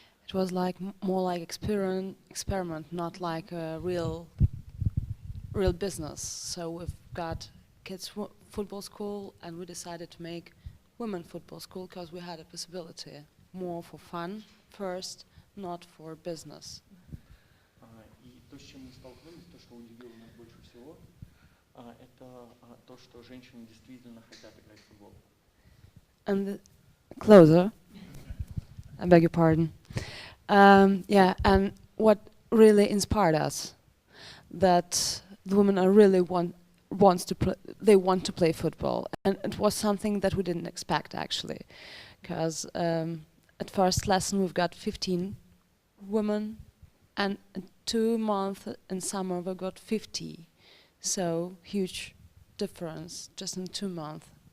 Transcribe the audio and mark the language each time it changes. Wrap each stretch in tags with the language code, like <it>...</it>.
<en>it was like more like experiment, not like a real business. So we've got kids football school, and we decided to make women football school because we had a possibility more for fun first, not for business.</en> <ru>И то, с чем мы столкнулись, то, что удивило нас больше всего, это то, что женщины действительно хотят играть в футбол.</ru> <en>And closer. I beg your pardon. Yeah, and what really inspired us, that the women are really want to play football, and it was something that we didn't expect actually, because at first lesson we've got 15 women, and in 2 months in summer we got 50, so huge difference just in 2 months.</en>